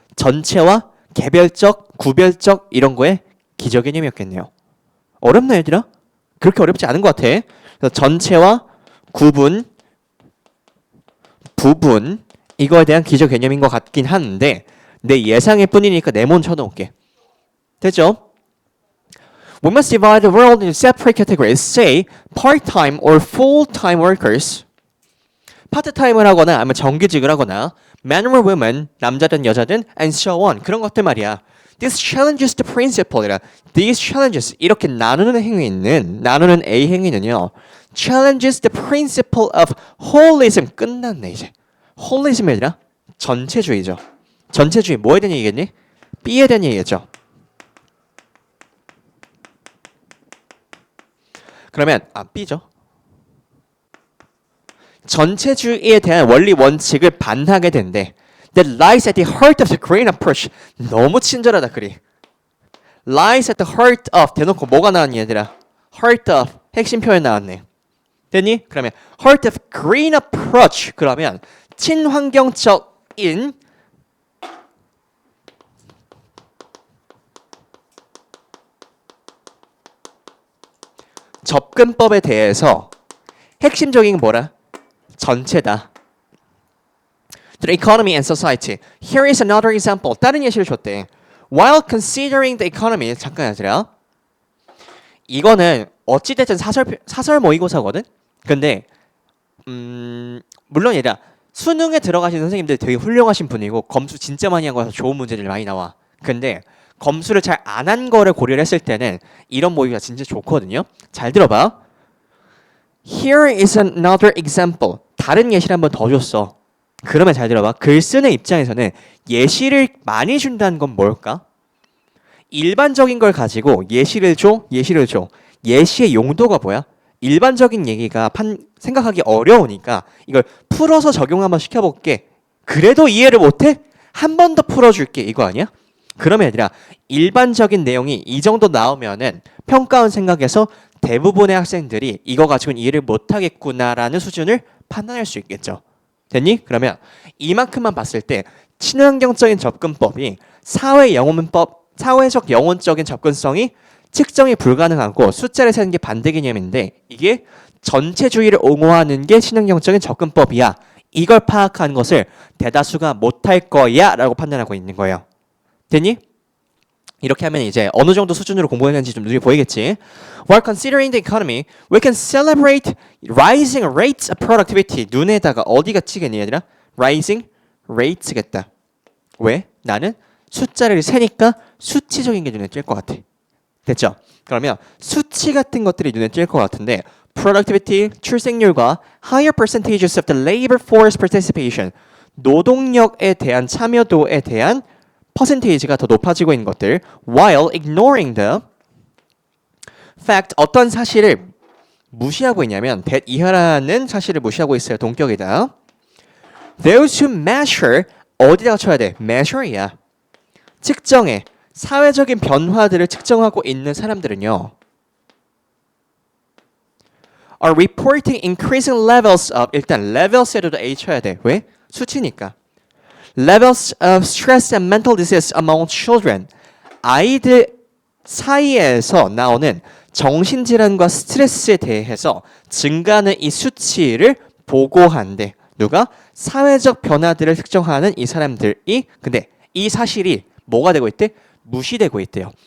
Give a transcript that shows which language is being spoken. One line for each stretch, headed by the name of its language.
Korean: 전체와 개별적, 구별적 이런 거에 기저 개념이었겠네요. 어렵나 얘들아? 그렇게 어렵지 않은 것 같아. 그래서 전체와 구분, 부분 이거에 대한 기저 개념인 것 같긴 한데 내 예상일 뿐이니까 네모는 쳐놓을게. 됐죠?
English: We must divide the world into separate categories. Say part-time or full-time workers.
Korean: 파트타임을 하거나 아니면 정규직을 하거나
English: men or women,
Korean: 남자든 여자든
English: and so on.
Korean: 그런 것들 말이야.
English: This challenges the principle이라. These challenges
Korean: 이렇게 나누는 A 행위는요.
English: Challenges the principle of holism.
Korean: 끝났네 이제. holism이 아니라 전체주의죠. 전체주의 뭐에 대한 얘기겠니? B에 대한 얘기겠죠. 그러면 B죠. 전체주의에 대한 원리 원칙을 반하게 된대.
English: That lies at the heart of the green approach.
Korean: 너무 친절하다 글이.
English: Lies at the heart of
Korean: 대놓고 뭐가 나왔니 얘들아?
English: Heart of
Korean: 핵심 표현 나왔네. 됐니? 그러면
English: heart of green approach.
Korean: 그러면 친환경적인 접근법에 대해서 핵심적인 게 뭐라? 전체다.
English: The economy and society. Here is another example.
Korean: 다른 예시를 줬대.
English: While considering the economy.
Korean: 잠깐 하시라. 이거는 어찌됐든 사설 모의고사거든? 근데 물론 얘들아 수능에 들어가신 선생님들 되게 훌륭하신 분이고 검수 진짜 많이 한 거라서 좋은 문제들 많이 나와. 근데 검수를 잘 안 한 거를 고려를 했을 때는 이런 모의가 진짜 좋거든요. 잘 들어봐.
English: Here is another example.
Korean: 다른 예시를 한번 더 줬어. 그러면 잘 들어봐. 글 쓰는 입장에서는 예시를 많이 준다는 건 뭘까? 일반적인 걸 가지고 예시를 줘. 예시의 용도가 뭐야? 일반적인 얘기가 생각하기 어려우니까 이걸 풀어서 적용 한번 시켜볼게. 그래도 이해를 못해? 한 번 더 풀어줄게. 이거 아니야? 그러면 얘들아 일반적인 내용이 이 정도 나오면은 평가원 생각에서 대부분의 학생들이 이거 가지고는 이해를 못하겠구나라는 수준을 판단할 수 있겠죠. 됐니? 그러면 이만큼만 봤을 때 친환경적인 접근법이 사회적 영혼적인 접근성이 측정이 불가능하고 숫자를 세는 게 반대 개념인데 이게 전체주의를 옹호하는 게 친환경적인 접근법이야. 이걸 파악하는 것을 대다수가 못할 거야 라고 판단하고 있는 거예요. 됐니? 이렇게 하면 이제 어느 정도 수준으로 공부했는지 좀 눈이 보이겠지.
English: While considering the economy, we can celebrate rising rates of productivity.
Korean: 눈에다가 어디가 치겠니 얘들아? Rising rates겠다. 왜? 나는 숫자를 세니까 수치적인 게 눈에 띌 것 같아. 됐죠? 그러면 수치 같은 것들이 눈에 띌 것 같은데
English: productivity,
Korean: 출생률과
English: higher percentages of the labor force participation,
Korean: 노동력에 대한 참여도에 대한 퍼센테이지가 더 높아지고 있는 것들
English: while ignoring the fact
Korean: 어떤 사실을 무시하고 있냐면
English: that
Korean: 이하라는 사실을 무시하고 있어요. 동격이다.
English: Those who measure
Korean: 어디다가 쳐야 돼?
English: measure
Korean: 야. 측정해. 사회적인 변화들을 측정하고 있는 사람들은요.
English: are reporting increasing levels of
Korean: 일단 levels에도 A 쳐야 돼. 왜? 수치니까.
English: Levels of stress and mental disease among children.
Korean: 아이들 사이에서 나오는 정신질환과 스트레스에 대해서 증가하는 이 수치를 보고한대. 누가? 사회적 변화들을 측정하는 이 사람들이 근데 이 사실이 뭐가 되고 있대? 무시되고 있대요.